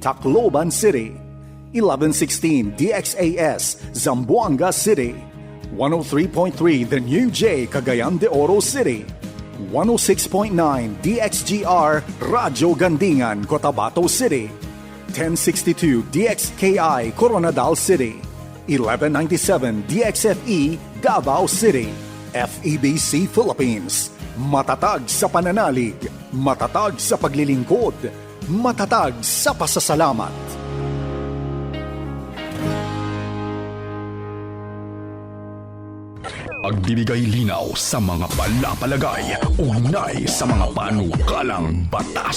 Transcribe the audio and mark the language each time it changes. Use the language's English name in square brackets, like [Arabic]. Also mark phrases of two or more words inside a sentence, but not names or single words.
[Filipino] Tacloban City, 1116 DXAS Zamboanga City, 103.3 The New J Cagayan de Oro City, 106.9 DXGR Radyo Gandingan Cotabato City, 1062 DXKI Coronadal City, 1197 DXFE Davao City, FEBC Philippines. Matatag sa pananalig, matatag sa paglilingkod, matatag sa pasasalamat. Pagbibigay linaw sa mga palapalagay, ugnay sa mga panukalang batas.